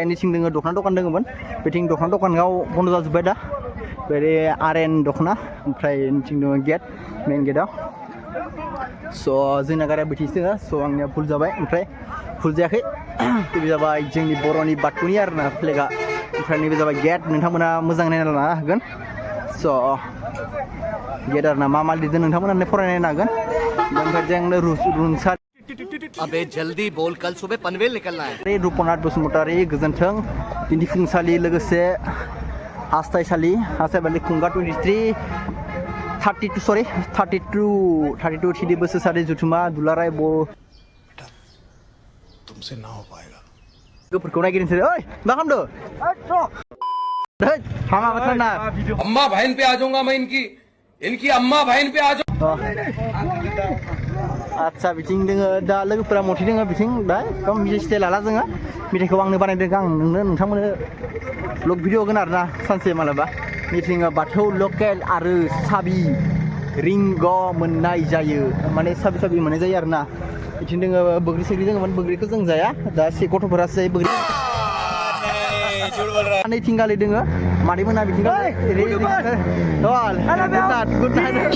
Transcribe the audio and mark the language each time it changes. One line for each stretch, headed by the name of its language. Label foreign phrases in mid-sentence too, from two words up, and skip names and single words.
Bodo: निथिं दोङो दख'ना दखान दोङोमोन बैथिं दख'ना दखानाव बन्द' जाजोब्बाय दा बे आरेन दख'ना ओमफ्राय निथिं दङ गेट मेन गेटआव स' जोंना गारिया बैथिंसो दोङो स' आंनिया भुल जाबाय ओमफ्राय भुल जायाखै बे जाबाय जोंनि बर'नि बाथौनि आरो ना फ्लेगा ओमफ्राय नैबे जाबाय गेट नोंथांमोना मोजां नायना लानो हागोन स' गेट आरो ना मा लिरदों नोंथांमोना फरायनाय हागोन ओमफ्राय जोंनो रुंसारि
Hindi: अबे जल्दी बोल कल सुबह पनवेल निकलना है
Bodo: रुपनाथ बसुमतारी गोजोन्थों दिन्थिफुंसालि लोगोसे हास्थाइसालि खुंगा 32 थिदि बोसोरसारि जुथुमा दुलाराय बर'
Hindi: तुमसे ना हो पाएगा
Bodo: लोगोफोरखौ नायगिरनोसै ओइ मा खालामदो हामा बाथ्रा ना
Hindi: अम्मा बहन पे आ जाऊंगा मैं इनकी अम्मा बहन पे आ जाऊंगा
Bodo: आदसा बिथिं दोङो दा लोगोफोरा मथि दोङो बिथिं दा एकदम मिथाइ सिथाइ लाला जोङो मिथाइखौ आंनो बानायदों आं नोंथांमोननो ब्लग भिडिअ होगोन आरो ना सानसे मालाबा मिथिं बाथौ लकेल आरो साबि रिंग मोननाय जायो माने साबि मोननाय जायो आरो ना बिथिं दोङो बोग्रि सोग्रि दोङोमोन बोग्रिखौ जों जाया दा एसे गथ'फोरासो जायो बोग्रि नैथिंगालि दोङो मादैमोना बिथिं
English: good night